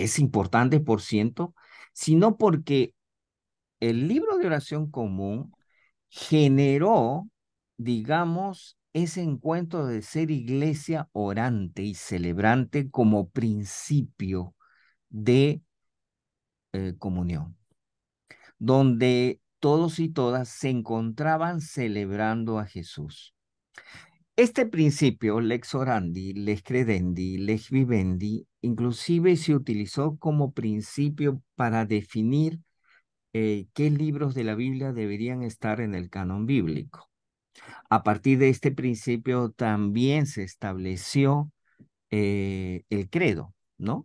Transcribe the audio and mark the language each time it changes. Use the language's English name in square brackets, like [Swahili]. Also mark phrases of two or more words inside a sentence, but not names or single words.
[Spanish] es importante por ciento, sino porque el libro de oración común generó, digamos, ese encuentro de ser iglesia orante y celebrante como principio de comunión, donde todos y todas se encontraban celebrando a Jesús. Este principio, [Latin] lex orandi, lex credendi, lex vivendi, [Spanish] inclusive se utilizó como principio para definir qué libros de la Biblia deberían estar en el canon bíblico. A partir de este principio también se estableció el credo, ¿no?